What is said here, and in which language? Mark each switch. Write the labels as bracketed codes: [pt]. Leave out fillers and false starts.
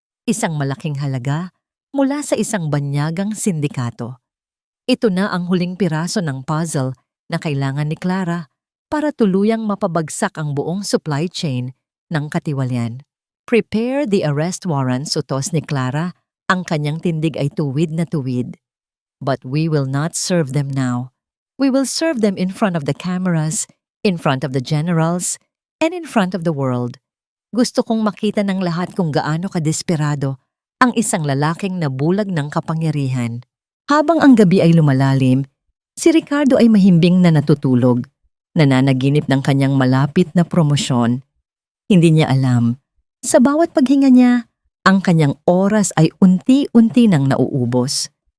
[tl] Isang malaking halaga mula sa isang banyagang sindikato. Ito na ang huling piraso ng puzzle na kailangan ni Clara para tuluyang mapabagsak ang buong supply chain ng katiwalian. [en] "Prepare the arrest warrant," [tl] utos ni Clara. Ang kanyang tindig ay tuwid na tuwid. [en] "But we will not serve them now. We will serve them in front of the cameras, in front of the generals, and in front of the world." [tl] Gusto kong makita ng lahat kung gaano kadesperado ang isang lalaking nabulag ng kapangyarihan. Habang ang gabi ay lumalalim, si Ricardo ay mahimbing na natutulog, nananaginip ng kanyang malapit na promosyon. Hindi niya alam, sa bawat paghinga niya, ang kanyang oras ay unti-unti nang nauubos.